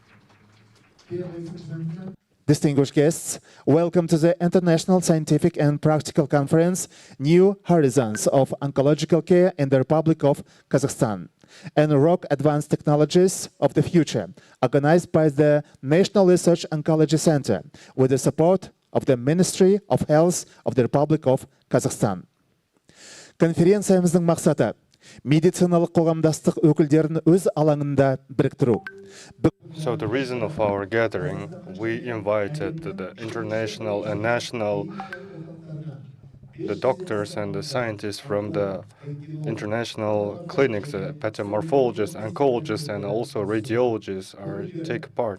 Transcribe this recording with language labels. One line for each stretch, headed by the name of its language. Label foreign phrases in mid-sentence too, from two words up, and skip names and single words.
English: Distinguished guests, welcome to the International Scientific and Practical Conference, New Horizons of Oncological Care in the Republic of Kazakhstan, and ROC Advanced Technologies of the Future, organized by the National Research Oncology Center, with the support of the Ministry of Health of the Republic of Kazakhstan.
Kazakh: Конференциямыздың мақсаты медициналық қоғамдастық өкілдерін өз алаңында біріктіру.
English: So the reason of our gathering, we invited the international and national, the doctors and the scientists from the international clinics, pathomorphologists, oncologists, and also radiologists are take part.